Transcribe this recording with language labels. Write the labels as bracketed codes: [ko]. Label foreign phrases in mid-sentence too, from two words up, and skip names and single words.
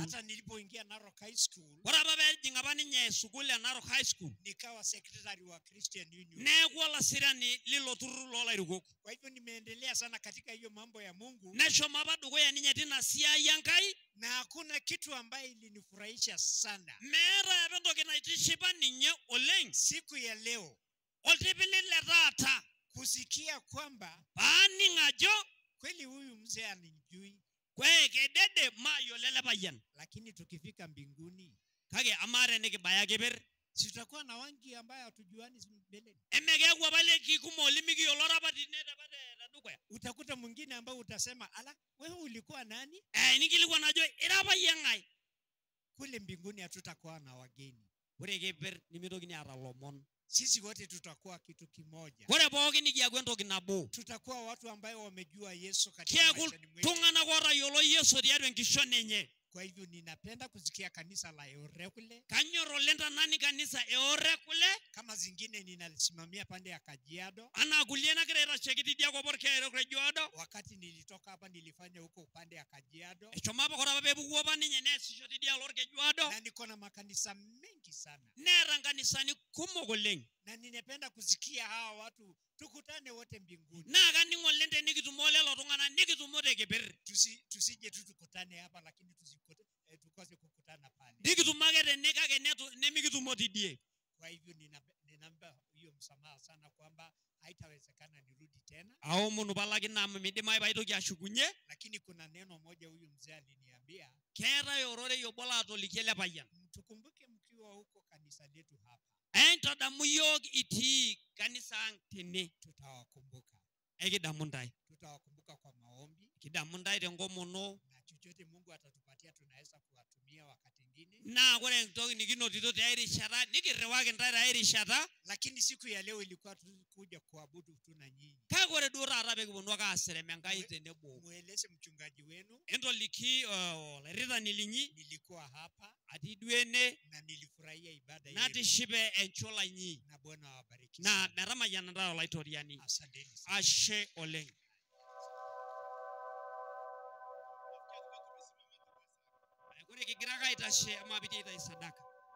[sw] Hata nilipoingia Narok High School, [mas] Kore apa peejing apa ninye sukuul ya Narok High School, [sw] nikawa secretary wa Christian Union. [mas] neeku olasirani lilo turrur loolairukok. [sw] Kwa hivyo nimeendelea sana katika hiyo mambo ya Mungu. [mas] Neshomo apa dukuya ninye tina siai Enkai. [sw] Na hakuna kitu ambaye ilinifurahisha sana. [mas] Meeta apa entoki naitishipa ninye oleng [sw] Siku ya leo [mas] oltipili le taata [sw] kusikia kwamba [mas] paaning' ajo [sw] kweli huyu mzee anijui, [mas] kwe kedede mayiolo ele payian. [sw] lakini tukifika mbinguni, [mas] Kake amaa tenikibaya keper, [sw] si tutakuwa na wangi ambaye hatujuani mbeleni. [mas] Emekeku apale kikumo limikiyiolo rapati netapate tadukuya. [sw] Utakuta mwingine ambao utasema, ala, wewe ulikuwa nani? [mas] Nikilikwan ajo ira apa yie ng'ae. [sw] Kule mbinguni hatutakuwa na wageni. [mas] Ore kiper nimitokini aata lomon. [sw] Sisi wote tutakuwa kitu kimoja. [mas] Ore pookin nikiaku entoki nabo. [sw] Tutakuwa watu ambao wamejua Yesu katika [mas] Kiaku [sw] maisha mwetu. [mas] tung'anak otayiolo Yesu tiatua enkishon enye. [sw] Kwa hivyo ninapenda kusikia kanisa la Eorekule. [mas] Kanyor oleng tanani kanisa Eorekule. [sw] Kama zingine ninasimamia pande ya Kajiado. [mas] Ana kulie nagira aitasheki tidia kop orkeek Kajiado. [sw] Wakati nilitoka hapa nilifanya huko upande ya Kajiado. [mas] Eshomo apa kore apa peepuku apa ninye neesisho tidia Kajiado. [sw] Na niko na makanisa mengi sana. [mas] Neeta nkanisani kumok oleng. [sw] Na ninapenda kusikia hawa watu tukutane wote mbinguni. [mas] Naa kaning' oleng tenikitumo lelo tung'anak nikitumo tekeper. [sw] Tusije tu tukutane hapa lakini tukose kukutana pale. [mas] Nikitumo ake tene kake nemikitumo tidie. [sw] Kwa hivyo ninaomba hiyo msamaha sana kwamba haitawezekana nirudi tena. [mas] Aomonu palaki namu midimayu paitoki ashukunye. [sw] Lakini kuna neno moja huyu mzee aliniambia. [mas] Keetai ororei obo laatolikie ele payian. [sw] Tukumbuke mkiwa huko kanisa letu hapa. [mas] Entadamu yiok itii kanisa ang' tene. [sw] Tutawakumbuka. [mas] Ekidamu ntae. [sw] Tutawakumbuka kwa maombi. [mas] Kidamu ntae tenkomono. [sw] Na chochote Mungu atatupatia tunaweza kuwatumia wakati mwingine. [mas] Naa kore entoki nikinotito tiai rishata nikirriwaki ntae tiai rishata. [sw] Lakini siku ya leo ilikuwa kuja kuabudu tu na nyinyi. [mas] Kake ore duo taata pekiponu ake aserem Enkai tenebo. [sw] Mueleze mchungaji wenu. [mas] Entoliki olairritani linyi. [sw] Nilikuwa hapa. [mas] Atii duo ene. [sw] Na nilifurahia ibada yenu. [mas] Natishipe enchola inyi. [sw] Na Bwana awabariki. [mas] Na metamayiana ntae olaitoriani. [sw] Asanteni. [mas] Ashe oleng. Ore kigira ake aitashe ama pitii aitayu sadaka.